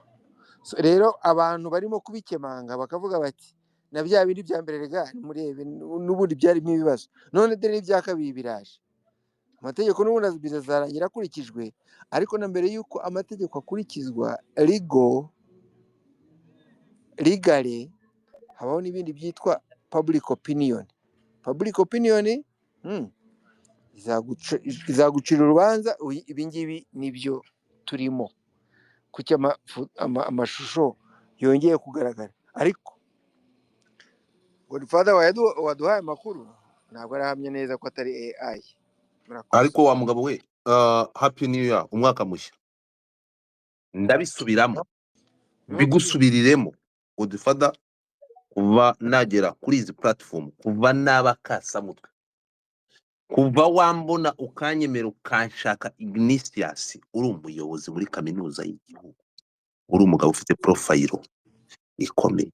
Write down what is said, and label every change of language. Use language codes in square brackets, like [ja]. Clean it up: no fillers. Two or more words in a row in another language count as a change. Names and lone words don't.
[rw] Rero abantu barimo kubikemanga bakavuga bati na bya bindi bya mbere rega murebe n'ubundi byarimo ibibazo, none dore n'ibya kabiri biraje. Amategeko n'ubundi bizarangira akurikijwe, ariko na mbere y'uko amategeko akurikizwa legally, habaho n'ibindi byitwa [en] public opinion. Public opinion [rw] izagucira urubanza, ibi ngibi nibyo turimo, kuki amashusho yongeye kugaragara. Ariko Godfather waduhaye amakuru ntabwo arahamye neza ko atari AI. ariko wa mugabo we, [en] happy new year, [rw] umwaka mushya. Ndabisubiramo bigusubiriremo, Godfather kuva nagera kuri izi platform, kuva n'abakasamutwe, kuva wambona ukanyemera ukanshaka Ignatius, uri umuyobozi muri kaminuza y'igihugu, uri umugabo ufite profile ikomeye.